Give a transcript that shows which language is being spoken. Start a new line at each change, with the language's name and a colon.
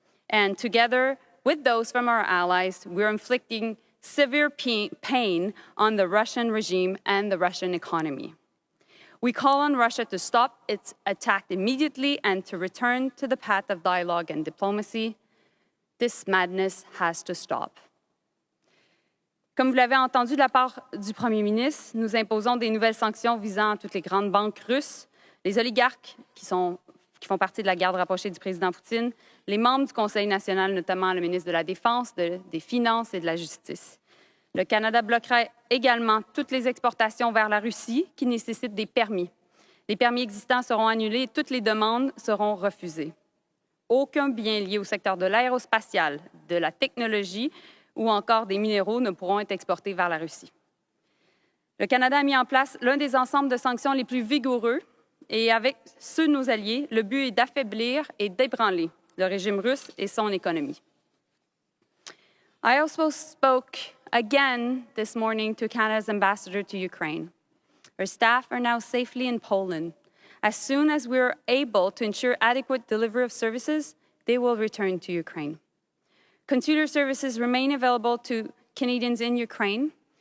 English: And together with those from our allies, we're inflicting severe pain on the Russian regime and the Russian economy. We call on Russia to stop its attack immediately and to return to the path of dialogue and diplomacy. This madness has to stop.
French: Comme vous l'avez entendu de la part du Premier ministre, nous imposons des nouvelles sanctions visant toutes les grandes banques russes, les oligarques qui font partie de la garde rapprochée du président Poutine, les membres du Conseil national, notamment le ministre de la Défense, des Finances et de la Justice. Le Canada bloquera également toutes les exportations vers la Russie qui nécessitent des permis. Les permis existants seront annulés et toutes les demandes seront refusées. Aucun bien lié au secteur de l'aérospatial, de la technologie ou encore des minéraux ne pourront être exportés vers la Russie. Le Canada a mis en place l'un des ensembles de sanctions les plus vigoureux et avec ceux de nos alliés, le but est d'affaiblir et d'ébranler le régime russe et son économie.
English: I also spoke again this morning to Canada's ambassador to Ukraine. Our staff are now safely in Poland. As soon as we're able to ensure adequate delivery of services, they will return to Ukraine. Consular services remain available to Canadians in Ukraine.